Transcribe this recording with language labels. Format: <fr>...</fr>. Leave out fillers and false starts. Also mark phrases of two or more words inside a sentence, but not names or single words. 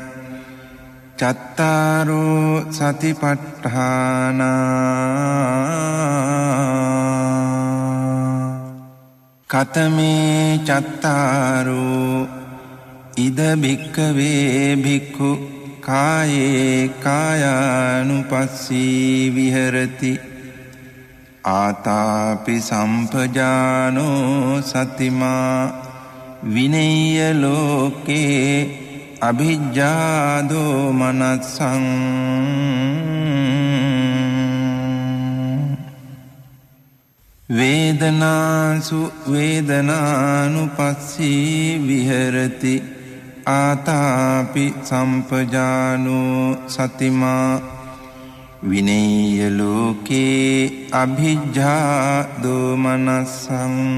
<pi>චත්තාරෝ සතිපට්ඨානා කතමේ චත්තාරෝ ඉද භික්ඛවේ භික්ඛු කායේ කායානුපස්සී විහෙරති ආතාපි සම්පජානෝ සතිමා විනේය ලෝකේ අභිජ්ජාදෝ මනස්සං. වේදනාසු වේදනානුපස්සී විහෙරති ආතාපි සම්පජානෝ සතිමා විනේය ලෝකේ අභිජ්ජාදෝ මනස්සං.</pi>